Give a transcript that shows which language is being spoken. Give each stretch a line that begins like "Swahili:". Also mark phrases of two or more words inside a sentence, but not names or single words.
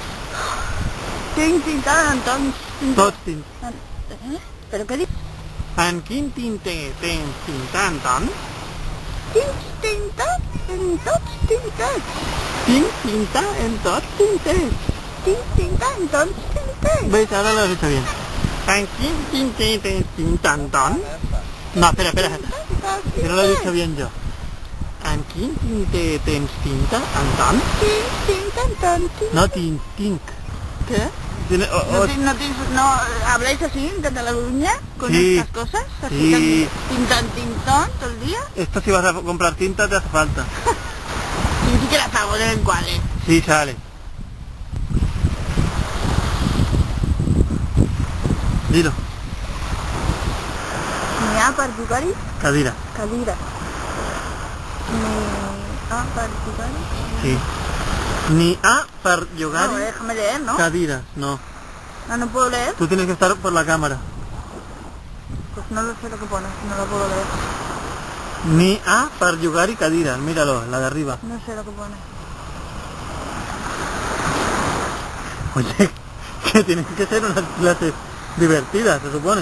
Catalan: Tinc tinta en tots tinters. Tots tinters. Però què dic? En quin tinter tens tinta, Anton? Tinc tinta en tots tinters. Tinc tinta en tots tinters. Tinc tinta en tots tinters.
Spanish: ¿Ves? Ahora lo has hecho bien.
Catalan: ¿En quin tinter tens tinta, Anton?
Spanish: No, espera. Que no lo he dicho bien yo.
Catalan: En quin tinter tens tinta, Anton? Tinc tinta en tots tinters. No, tinc.
Spanish: ¿Qué? No habláis así en Cataluña con Sí. estas cosas, así Sí. tintón todo el día. Esto si vas a comprar tinta te hace falta. Y ni siquiera pago de vez en cuando. Sí, sale. Dilo.
Catalan: Ni A per jugar-hi, Cadira. cadira. Ni A per jugar-hi. Sí. Ni A per
Spanish: No,
Catalan: jugar
Spanish: déjame leer, ¿no? cadiras, no. No puedo leer. Tú tienes que estar por la cámara. Pues no lo sé lo que pone, no lo puedo leer.
Catalan: Ni A per jugar
Spanish: y cadiras, míralo, la de arriba. No sé lo que pone. Oye, que tienen que ser unas clases divertidas, se supone.